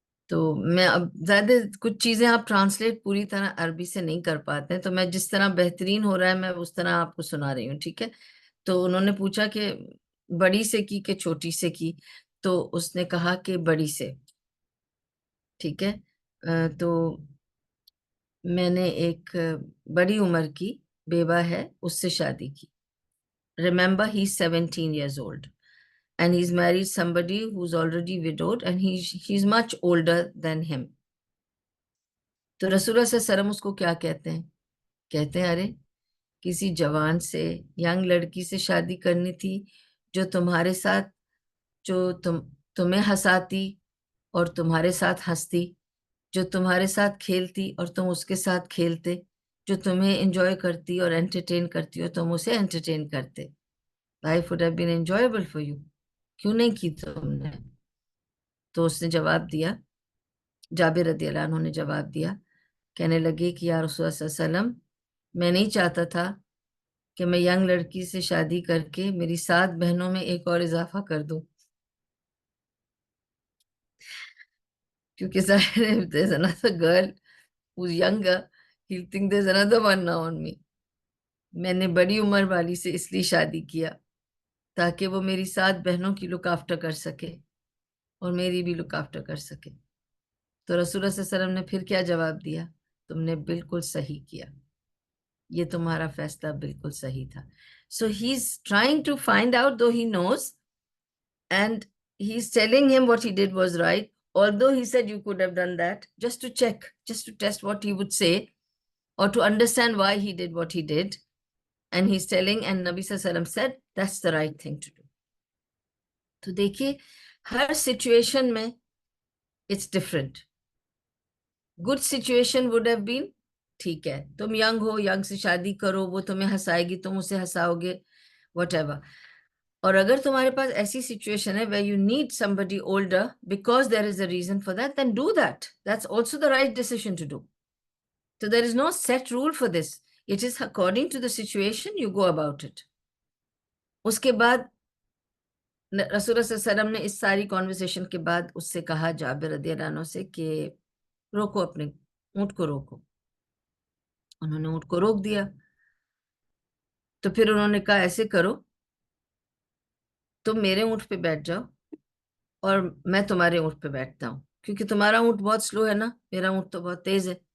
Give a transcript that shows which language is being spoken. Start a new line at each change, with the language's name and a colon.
Urdu: تو میں اب زیادہ کچھ چیزیں آپ ٹرانسلیٹ پوری طرح عربی سے نہیں کر پاتے ہیں, تو میں جس طرح بہترین ہو رہا ہے میں اس طرح آپ کو سنا رہی ہوں, ٹھیک ہے. تو انہوں نے پوچھا کہ بڑی سے کی کہ چھوٹی سے کی, تو اس نے کہا کہ بڑی سے, ٹھیک ہے. تو میں نے ایک بڑی عمر کی بیوہ ہے اس سے شادی کی.
English: Remember he's 17 years old and he's married somebody who's already widowed and he's much older than him.
Urdu: تو رسول اللہ صلی اللہ علیہ وسلم اس کو کیا کہتے ہیں؟ کہتے ہیں ارے کسی جوان سے, ینگ لڑکی سے شادی کرنی تھی جو تمہارے ساتھ, جو تمہیں ہنساتی اور تمہارے ساتھ ہنستی, جو تمہارے ساتھ کھیلتی اور تم اس کے ساتھ کھیلتے, جو تمہیں انجوائے کرتی اور انٹرٹین کرتی اور تم اسے انٹرٹین کرتے.
English: Life would have been enjoyable for you.
Urdu: کیوں نہیں کی تم نے؟ تو اس نے جواب دیا, جابر رضی اللہ عنہ نے جواب دیا, کہنے لگے کہ یا رسول اللہ صلی اللہ علیہ وسلم میں نہیں چاہتا تھا کہ میں ینگ لڑکی سے شادی کر کے میری 7 بہنوں میں ایک اور اضافہ کر دوں, کیونکہ ظاہر ہے
English: there's another girl who's younger, he'll think there's another one now on me.
Urdu: میں نے بڑی عمر والی سے اس لیے شادی کیا تاکہ وہ میری 7 بہنوں کی لک آفٹر کر سکے اور میری بھی لک آفٹر کر سکے. تو رسول اللہ صلی اللہ علیہ وسلم نے پھر کیا جواب دیا؟ تم نے بالکل صحیح کیا, یہ تمہارا فیصلہ بالکل صحیح تھا.
English: So he's trying to find out, though he knows, and he's telling him what he did was right, although he said you could have done that, just to check, just to test what he would say, or to understand why he did what he did. And he's telling, and Nabi Sallallahu Alaihi Wasallam said, that's the right thing to do.
Urdu: تو دیکھیے ہر situation میں
English: it's different. Good situation would have been,
Urdu: ٹھیک ہے تم young ہو, young سے شادی کرو, وہ تمہیں ہنسائے گی, تم اسے ہنساؤ گے, whatever. اور اگر تمہارے پاس ایسی سچویشن ہے
English: where you need somebody older because there is a reason for that, then do that. That's also the right decision to do. So there is no set rule for this. It is according to the situation you go about it.
Urdu: اس کے بعد رسول اللہ صلی اللہ علیہ وسلم نے اس ساری conversation کے بعد اس سے کہا, جابر رضی اللہ عنہ سے, کہ روکو اپنے اونٹ کو روکو. انہوں نے اونٹ کو روک دیا. تو پھر انہوں نے کہا ایسے کرو, تم میرے اونٹ پہ بیٹھ جاؤ اور میں تمہارے اونٹ پہ بیٹھتا ہوں, کیونکہ تمہارا اونٹ بہت سلو ہے نا, میرا اونٹ تو بہت تیز ہے.